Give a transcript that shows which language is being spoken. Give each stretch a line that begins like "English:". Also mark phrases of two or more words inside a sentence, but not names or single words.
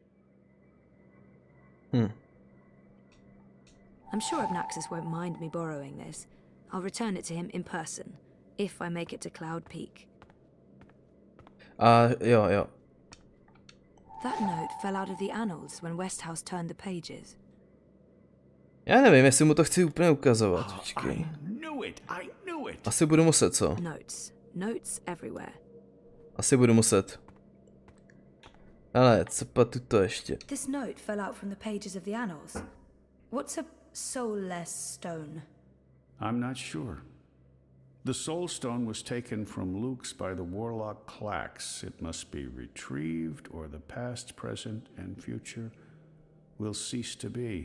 English: I'm sure Abnaxus won't mind me borrowing this. I'll return it to him in person, if I make it to Cloud Peak.
Czech: Jo.
English: That note fell out of the annals when Westhouse turned the pages.
Czech: Já nevím, jestli mu to chci úplně ukazovat. Počkej.
English: I knew it.
Czech: Asi budu muset, co?
English: Notes everywhere.
Czech: Asi budu muset. Ale co pa tuto ještě?
English: This note fell out from the pages of the annals. What's a soulless stone? I'm not sure. The soul stone was taken from Luke's by the warlock Clax. It must be retrieved, or the past, present, and future will cease to be.